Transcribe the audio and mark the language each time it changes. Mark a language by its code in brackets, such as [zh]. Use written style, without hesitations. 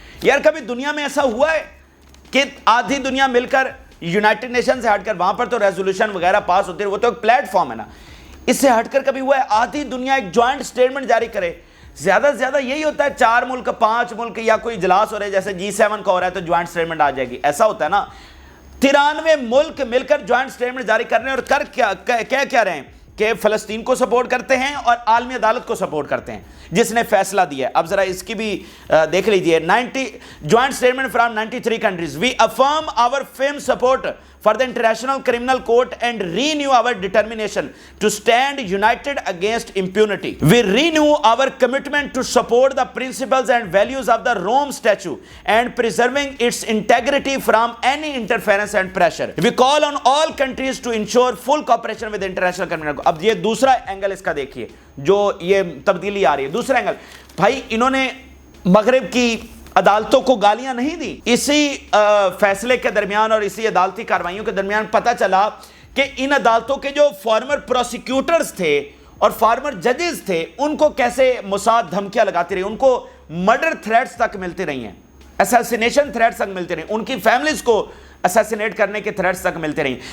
[ur] یار کبھی دنیا میں ایسا ہوا ہے کہ آدھی دنیا مل کر یونائٹڈ نیشن سے ہٹ کر، وہاں پر تو ریزولوشن وغیرہ پاس ہوتے ہیں، وہ تو ایک پلیٹ فارم ہے نا، اس سے ہٹ کر کبھی ہوا ہے آدھی دنیا ایک جوائنٹ سٹیٹمنٹ جاری کرے؟ زیادہ سے زیادہ یہی ہوتا ہے 4 ملک 5 ملک یا کوئی اجلاس ہو رہا ہے جیسے G7 کا ہو رہا ہے تو جوائنٹ سٹیٹمنٹ آ جائے گی، ایسا ہوتا ہے نا. 93 ملک مل کر جوائنٹ سٹیٹمنٹ جاری کر رہے ہیں اور کیا رہے ہیں کہ فلسطین کو سپورٹ کرتے ہیں اور عالمی عدالت کو سپورٹ کرتے ہیں جس نے فیصلہ دیا ہے. اب ذرا اس کی بھی دیکھ لیجئے. [en] Joint statement from 93 countries. We affirm our firm support for the International Criminal Court and renew our determination to stand united against impunity. We renew our commitment to support the principles and values of the Rome Statute and preserving its integrity from any interference and pressure. We call on all countries to ensure full cooperation with the International Criminal Court. [ur] اب یہ دوسرا angle اس کا دیکھیے جو یہ تبدیلی آ رہی ہے. دوسرا اینگل بھائی انہوں نے مغرب کی عدالتوں کو گالیاں نہیں دی. اسی فیصلے کے درمیان اور اسی عدالتی کارروائیوں کے درمیان پتہ چلا کہ ان عدالتوں کے جو فارمر پروسیکیوٹرز تھے اور فارمر ججز تھے ان کو کیسے موساد دھمکیاں لگاتی رہی، ان کو مرڈر تھریٹس تک ملتی رہی ہیں، اسیسینیشن تھریٹس تک ملتے رہی، ان کی فیملیز کو اسیسینیٹ کرنے کے تھریٹس تک ملتے رہی.